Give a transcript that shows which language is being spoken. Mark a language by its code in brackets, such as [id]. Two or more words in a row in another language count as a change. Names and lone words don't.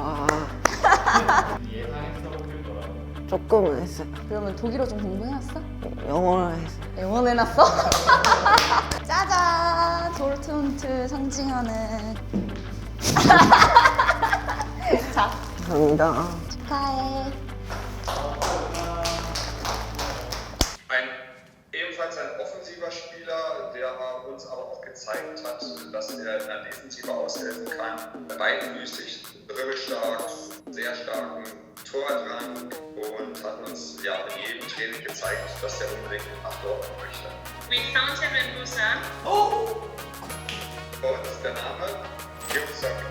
[ko] 예상했어 보일 거라고. 조금은 했어요. 그러면 독일어 좀 공부해놨어? 영어를 했어요. 영원해놨어? 짜잔! 도르트문트 상징하는 자, 감사합니다. 축하해. [de] Ein ebenfalls ein offensiver Spieler, der uns aber auch gezeigt hat, dass er in der Defensive aushelfen kann. Beidfüßig, dribbelstark, sehr starken Tordrang und hat uns ja in jedem Training gezeigt, dass er unbedingt nach Dortmund möchte. [en] We found him in Busan. [de] Und der Name? Gyungsuk.